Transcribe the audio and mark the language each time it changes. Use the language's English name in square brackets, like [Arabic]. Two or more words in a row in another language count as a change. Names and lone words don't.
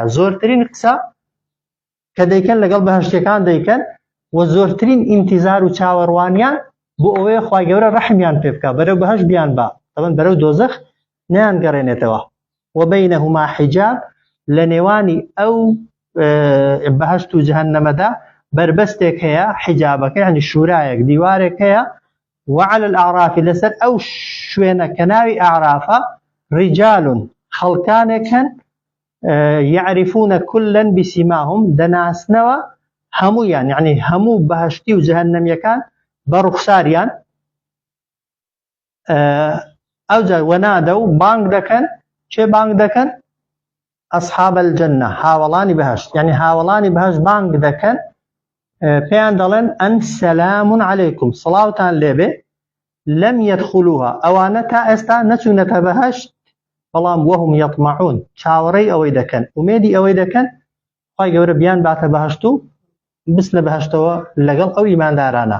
[Central Kurdish] زۆرترین قسە کە دەیکەن لەگەڵ بەهەشتەکان دەیکەن و زۆرترین ئینتیزار و چاوەڕوانیان بۆ ئەوەیە خوای گەورە ڕەحمیان پێ بکە، بەرەو بەهەشت بیان با، طبعاً بەرەو دۆزەخ نیان گەڕێنێتەوە. [Arabic] وبەینەهوما حیجاب، [Central Kurdish] لە نێوانی ئەو بەهەشت و جەهەنەمەدا بربەستێک هەیە، حیجابەکە یعنی شورایەک، دیوارێک هەیە. [Arabic] وعلى الأعراف، [Central Kurdish] لەسەر ئەو شوێنە کە ناوی ئاعرافە، رجال، خەڵکانێکن، [Arabic] يعرفون كلا بسیماهم، [Central Kurdish] دەناسنەوە هەمویان، یعنی هەموو بەهەشتی و جەهەنەمیەکان بە ڕوخساریان. ئەوجار وەنادە و بانگ دەکەن، چێ بانگ دەکەن؟ [Arabic] ئەصحاب الجەنە، [Central Kurdish] هاوڵانی بەهەشت، یعنی هاوڵانی بەهەشت بانگ دەکەن، پێیان دەڵێن [Arabic] ئەن سەلام عەلەیکم، [Central Kurdish] سڵاوتان لێبێ، [Arabic] لەم یەدخولوها، [Central Kurdish] ئەوانە تا ئێستا نەچوونەتە بەهەشت، بەڵام [Arabic] وەهم یەطمعون، [Central Kurdish] چاوەڕێی ئەوەی دەکەن، ئومێدی ئەوەی دەکەن خوای گەورە بیان باتە بەهەشت و بچنە بەهەشتەوە لەگەڵ ئەو ئیماندارانە.